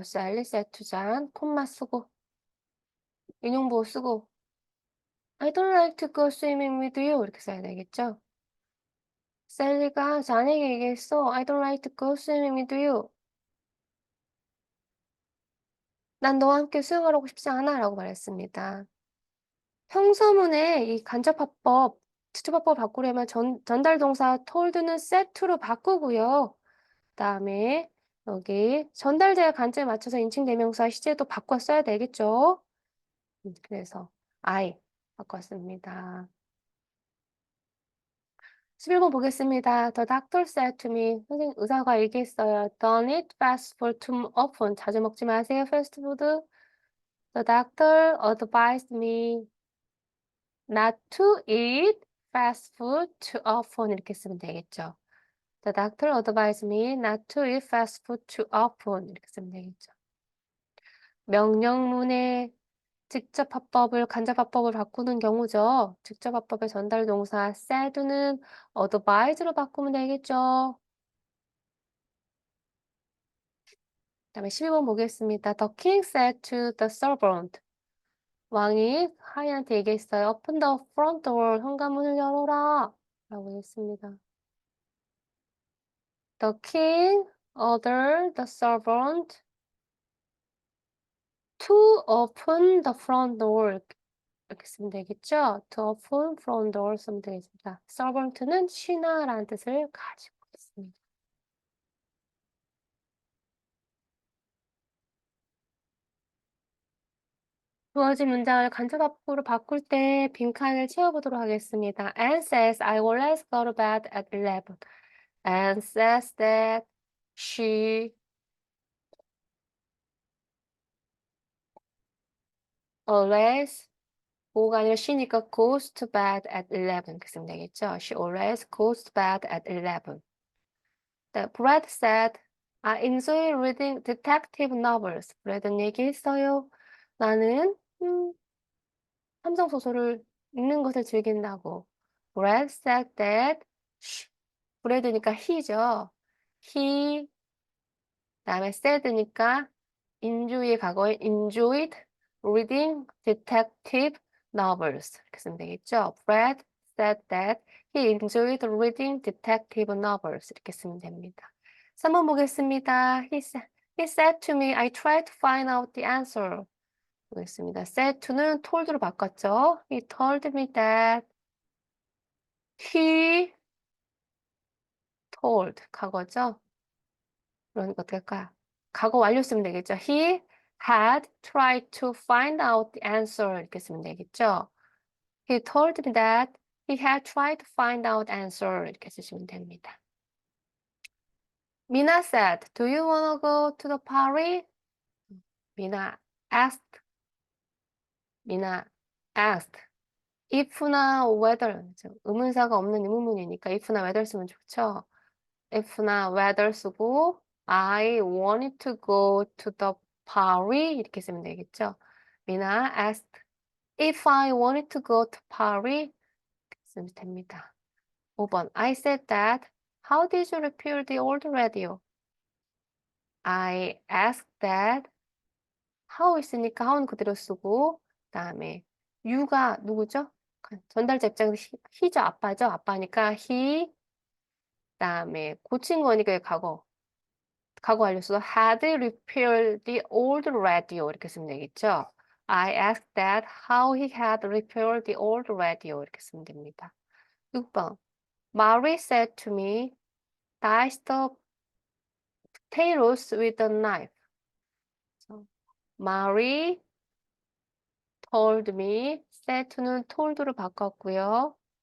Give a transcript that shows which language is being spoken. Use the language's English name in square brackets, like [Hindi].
[English] Sally said to John, [Korean] 콤마 쓰고 인용부호 쓰고 [English] I don't like to go swimming with you [Korean] 이렇게 써야 되겠죠. 셀리가 자네에게 얘기했어. [English] I don't like to go swimming with you. [Korean] 난 너와 함께 수영하고 싶지 않아 라고 말했습니다. 형사문에 이 간접화법, 직접화법 바꾸려면 전달 동사 told는 set로 바꾸고요. 그다음에 여기 전달자의 관점에 맞춰서 인칭 대명사 시제도 바꿔 써야 되겠죠. 그래서 I 바꿨습니다. 11번 보겠습니다. [English] The doctor said to me. [Korean] 의사가 얘기했어요. [English] Don't eat fast food too often. [Korean] 자주 먹지 마세요, 패스트푸드. [English] The doctor advised me not to eat fast food too often. [Korean] 이렇게 쓰면 되겠죠. [English] The doctor advised me not to eat fast food too often. [Korean] 이렇게 쓰면 되겠죠. 명령문의 직접 화법을 간접 화법을 바꾸는 경우죠. 직접 화법의 전달 동사 said는 advise로 바꾸면 되겠죠. 그다음에 12번 보겠습니다. [English] The king said to the servant. [Korean] 왕이 하인한테 얘기했어요. [English] Open the front door. [Korean] 현관문을 열어라. 라고 했습니다. [English] The king ordered the servant to open the front door. [Korean] 이렇게 쓰면 되겠죠? [English] To open front door 쓰면 되겠습니다. [Korean] servant는 신하라는 뜻을 가지고 있습니다. 주어진 문장을 간접합으로 바꿀 때 빈칸을 채워보도록 하겠습니다. [English] Anne says, I always go to bed at 11. Anne says that she always go가 아니라 she니까 goes to bed at 11 [Korean] 이렇게 쓰면 되겠죠? [English] She always goes to bed at 11. Brad said, I enjoy reading detective novels. [Korean] 브래드는 얘기했어요. 나는 삼성 소설을 읽는 것을 즐긴다고. [English] Brad said that. [Korean] 브래드니까 he죠. He 다음에 said니까 enjoy의 과거에 [English] enjoyed reading detective novels [Korean] 이렇게 쓰면 되겠죠. [English] Brad said that he enjoyed reading detective novels [Korean] 이렇게 쓰면 됩니다. 3번 보겠습니다. [English] He said to me, I tried to find out the answer. [Korean] 보겠습니다. said to는 told로 바꿨죠. [English] He told me that he told 과거죠. [Korean] 그러니까 어떻게 할까요? 과거 완료 쓰면 되겠죠. [English] He had tried to find out the answer [Korean] 이렇게 쓰면 되겠죠. [English] He told me that he had tried to find out answer [Korean] 이렇게 쓰시면 됩니다. [English] Mina said, Do you wanna go to the party? Mina asked. Mina asked. [Korean] If나 whether 의문사가 없는 의문문이니까 if나 whether 쓰면 좋죠. if나 whether 쓰고 [English] I wanted to go to the party [Korean] 이렇게 쓰면 되겠죠. [English] Mina asked if I wanted to go to party [Korean] 이렇게 쓰면 됩니다. [English] 5번 I said that how did you repair the old radio? I asked that how [Korean] 있으니까 how는 그대로 쓰고 그다음에 you가 누구죠? 전달자 입장에서 he죠. 아빠죠. 아빠니까 he 그다음에 고친 거니까 과거 완료 써서 [English] had repaired the old radio [Korean] 이렇게 쓰면 되겠죠. [English] I asked that how he had repaired the old radio [Korean] 이렇게 쓰면 됩니다. [English] 6번 Mary said to me, dice the potatoes with a knife. Mary told me, said to는 told로 바꿨고요.